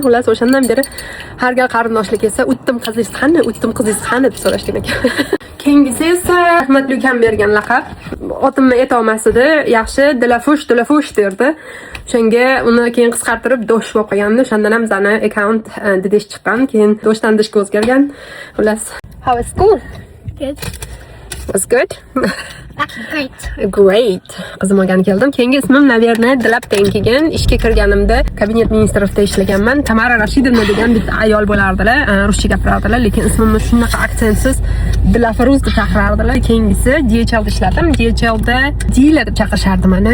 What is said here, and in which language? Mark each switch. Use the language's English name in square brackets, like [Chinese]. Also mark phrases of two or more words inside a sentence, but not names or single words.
[Uzbek] Xullas o'shandan beri har gal qarindoshlik kelsa, "Utdim qizingiz qani, utdim qizingiz qani" deb so'rashgan ekan. Keyingisi esa rahmatli ukam bergan laqab. Otimni aytolmasdi, yaxshi Dilafush derdi. O'shanga uni keyin qisqartirib Dosh bo'lib qolgandi. O'shandan ham zani account Didish chiqqan, keyin Doshdan Dishga o'zgargan. Xullas, [English] how is school? Good. Was good? Actually, great. Great. [Uzbek] Qizim olgan keldim. Keyingi ismim Naverna Dilabdan kelgan. Ishga kirganimda kabinet ministrida ishlaganman. Tamara Rashidovna degan bitta ayol bo'lardilar. Ruscha gapirardilar, lekin ismimni shunaqa aksentsiz Dilafruz deb chaqirardilar. Keyingisi DHL da ishladim. DHL da Dila deb chaqirishardi meni.